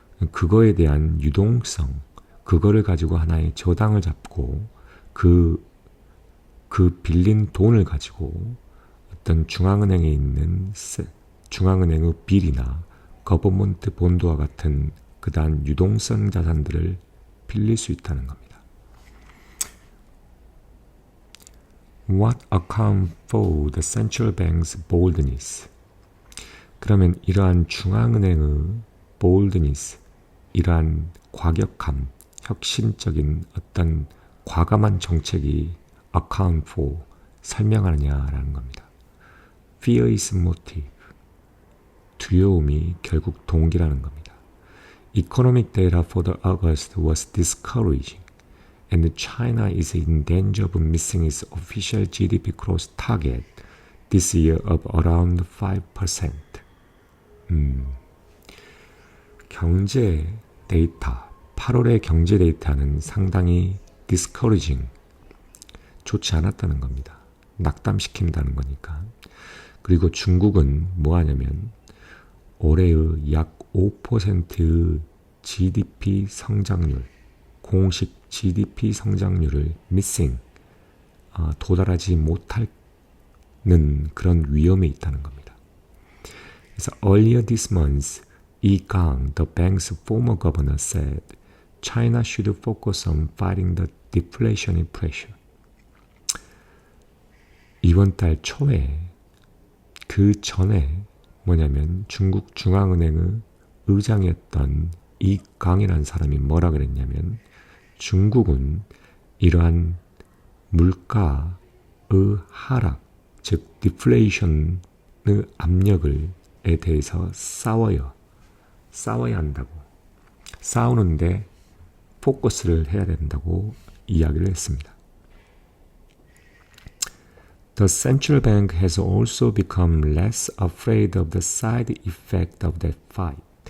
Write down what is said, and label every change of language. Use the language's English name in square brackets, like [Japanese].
[Korean] 그거에 대한 유동성, 그거를 가지고 하나의 저당을 잡고 그 빌린 돈을 가지고 어떤 중앙은행에 있는 중앙은행의 빌이나 거버먼트 본드와 같은 그다음 유동성 자산들을 빌릴 수 있다는 겁니다. [English] What account for the central bank's boldness? [Korean] 그러면 이러한 중앙은행의 boldness, 이러한 과격함, 혁신적인 어떤 과감한 정책이 [English] account for, [Korean] 설명하느냐라는 겁니다. [English] Fear is motive, [Korean] 두려움이 결국 동기라는 겁니다. [English] Economic data for the August was discouraging, and China is in danger of missing its official GDP growth target this year of around 5%. [Korean] 경제 데이터, 8월의 경제 데이터는 상당히 discouraging, 좋지 않았다는 겁니다. 낙담시킨다는 거니까. 그리고 중국은 뭐 하냐면 올해의 약 5%의 GDP 성장률, 공식 GDP 성장률을 missing, 도달하지 못하는 그런 위험에 있다는 겁니다. 그래서 [English] earlier this month, Yi Gang, the bank's former governor, said China should focus on fighting the deflationary pressure. [Korean] 이번 달 초에 그 전에 뭐냐면 중국 중앙은행의 의장이었던 이강이라는 사람이 뭐라 그랬냐면 중국은 이러한 물가의 하락, 즉 디플레이션의 압력에 대해서 싸워야 한다고, 싸우는데 포커스를 해야 된다고 이야기를 했습니다. [English] The central bank has also become less afraid of the side effect of that fight.